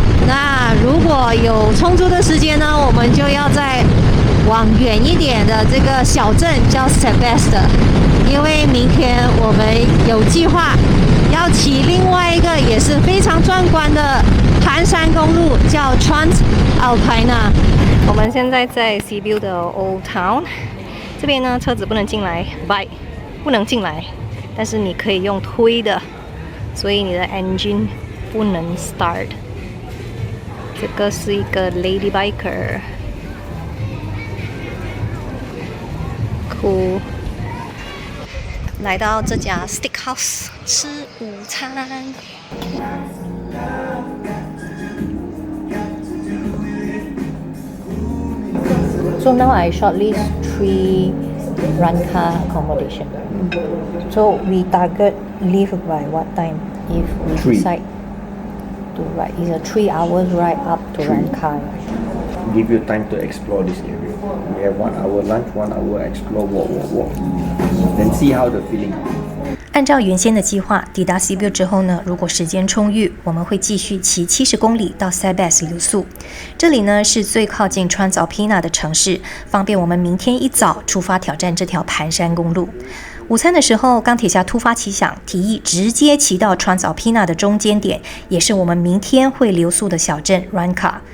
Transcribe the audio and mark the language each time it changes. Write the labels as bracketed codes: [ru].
[zh] 那如果有充足的时间呢，我们就要再往远一点的这个小镇叫 Sebeste， 因为明天我们有计划要骑另外一个也是非常壮观的盘山公路，叫 Transalpina。我们现在在 Sibiu 的 Old Town， 这边呢车子不能进来 ，bike 不能进来，但是你可以用推的，所以你的 engine 不能 start。这个是一个 [en] lady biker， [zh] cool。来到这家 Steakhouse 吃午餐。 [en] So now I shortlist 3 rent-car accommodation. So we target leave by what time if we 3. decide to ride? It's a 3 hours ride up to 3. rent car. Give you time to explore this area. We have 1 hour lunch, 1 hour explore, walk. Then see how the feeling. [zh] 按照原先的计划，抵达 Sibiu 之后呢，如果时间充裕，我们会继续骑70公里到 Sebeste 留宿。这里呢是最靠近 Transalpina 的城市，方便我们明天一早出发挑战这条盘山公路。午餐的时候，钢铁侠突发奇想，提议直接骑到 Transalpina 的中间点，也是我们明天会留宿的小镇 Ranca。